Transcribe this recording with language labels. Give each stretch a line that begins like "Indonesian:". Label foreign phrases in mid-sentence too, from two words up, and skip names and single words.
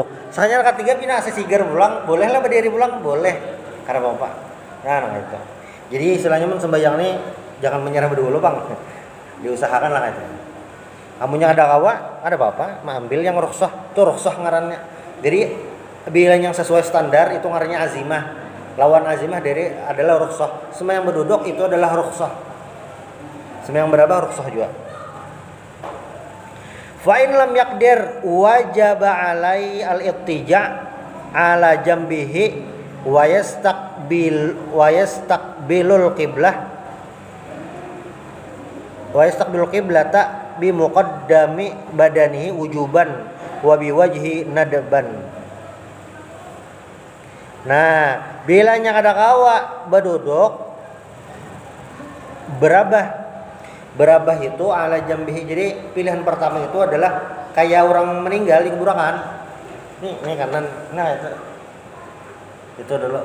Banjar: sakanya rakaat tiga pindah sesigar pulang bolehlah berdiri pulang boleh karena bapak nah itu jadi istilahnya men sembahyang nih jangan menyerah dulu bang diusahakan lah itu amunnya ada kawa ada apa ambil yang rukhsah tuh rukhsah ngarannya jadi bila yang sesuai standar itu ngarannya azimah lawan azimah dari adalah rukhsah semua yang berduduk itu adalah rukhsah sembahyang berapa rukhsah juga.
Arabic: فإن لم يقدر وجب عليه الاضطجاع على جنبه ويستقبل القبلة بمقدم بدنه وجوبا وبوجهه ندبا.
Banjar: Nah, bilanya kada kawa berduduk berabah Berabah itu
Arabic: على جنبه.
Banjar: Jadi pilihan pertama itu adalah kayak orang meninggal di kuburan kan. Ini kanan. Nah itu dulu.